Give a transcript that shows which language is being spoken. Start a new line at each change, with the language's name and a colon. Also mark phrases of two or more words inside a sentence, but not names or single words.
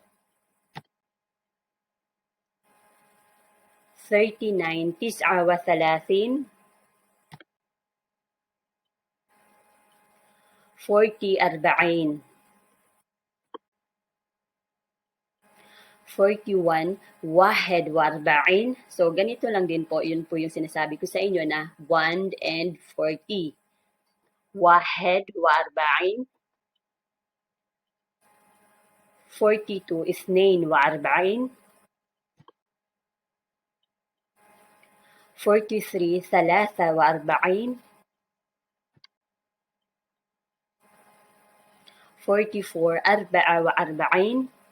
Arabic: 39, تسعة وثلاثين. 40, 40. 41, واحد وأربعين.
Filipino: So, ganito lang din po. Yun po yung sinasabi ko sa inyo na 1 and 40.
Arabic: واحد وأربعين. 42, اثنين وأربعين. 43, ثلاثة وأربعين. 44, أربعة وأربعين.